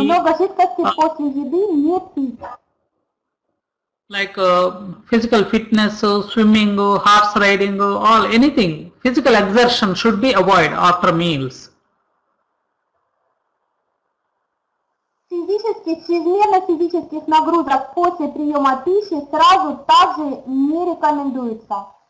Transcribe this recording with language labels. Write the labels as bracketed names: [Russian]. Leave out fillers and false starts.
[Russian] Много жидкости после еды не пить. [English] like physical fitness, swimming, horse riding, all anything. Physical exertion should be avoided after meals. [Russian] Чрезмерно физических нагрузок после приема пищи сразу также не рекомендуется.